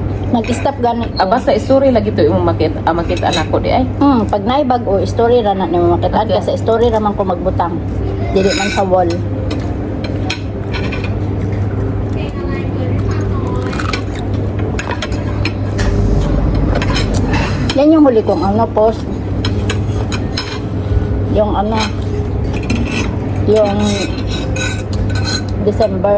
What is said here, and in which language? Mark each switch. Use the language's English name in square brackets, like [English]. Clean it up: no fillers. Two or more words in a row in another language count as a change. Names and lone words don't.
[Cebuano] Nag-stop gani ko. Basta story lagi to imong makita anak ko di ay. Pag naibag o story ra na nimo makitaan Okay. kasi story ra man ko magbutang. Dili man sa wall. [Filipino] Yan yung huli kong ano post. Yung ano yung December.